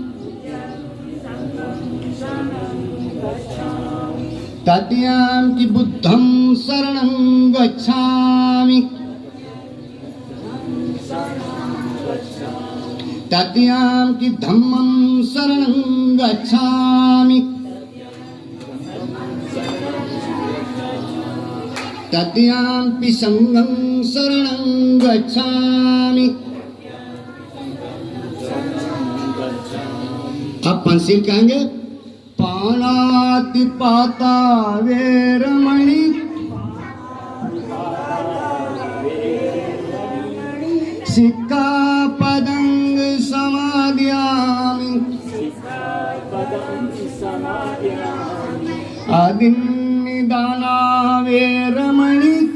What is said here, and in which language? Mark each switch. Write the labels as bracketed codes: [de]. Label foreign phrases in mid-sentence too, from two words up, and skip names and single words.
[pi] तृतीयंपि बुद्धं शरणं गच्छामि, तृतीयंपि धम्मं शरणं गच्छामि, तृतीयंपि संघं शरणं गच्छामि। [hi] अब पंचशील कहेंगे। [pi] पाणातिपाता वेरमणि, सिक्खापदं समादयामि, आदिन्निदाना वेरमणि,